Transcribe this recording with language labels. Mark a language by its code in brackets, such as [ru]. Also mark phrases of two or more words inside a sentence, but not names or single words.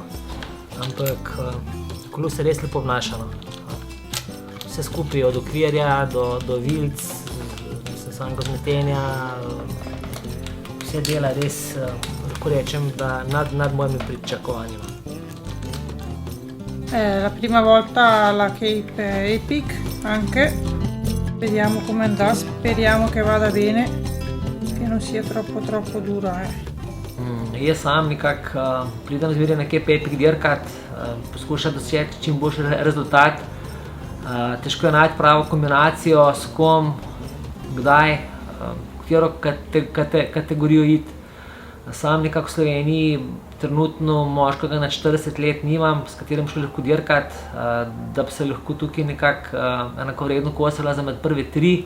[sl] Ampak kolo se res lepo obnaša. Vse skupaj, od okvirja do vilic, samega zmetenja, vse dela res, lahko rečem, da nad mojimi pričakovanji. [it] La prima volta la Cape Epic anche, vediamo come andrà, speriamo che vada bene, che non sia troppo dura. [sl] Jaz sam nekako pridem zmeraj na Cape Epic dirkat, poskušam doseči čim boljši rezultat. Težko je najti pravo kombinacijo, s kom, kdaj, v katero kategorijo iti. Sam nekako v Sloveniji trenutno moškega nad 40 let nimam, s katerim šli lahko dirkat, da bi se lahko tukaj nekako enakovredno kosala za med prve tri.